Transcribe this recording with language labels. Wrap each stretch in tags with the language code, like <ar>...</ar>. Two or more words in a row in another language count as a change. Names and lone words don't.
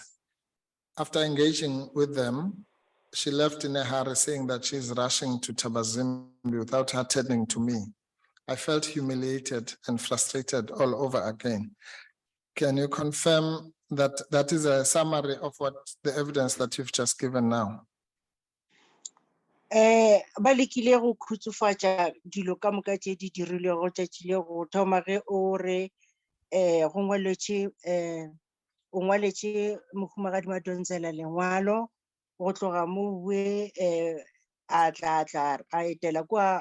<en>After engaging with them, she left in a hurry saying that she's rushing to Tabazimbi without attending to me. I felt humiliated and frustrated all over again. Can you confirm that that is a summary of what the evidence that you've just given now?</en> <nso>Ba lekile go khutsufatsa dilo ka moka tse di dirilego tšatši le go thoma ge o re go ngwaletše Mohumagadi Madonsela lengwalo go tloga mo bue a tla a etela kwa</nso>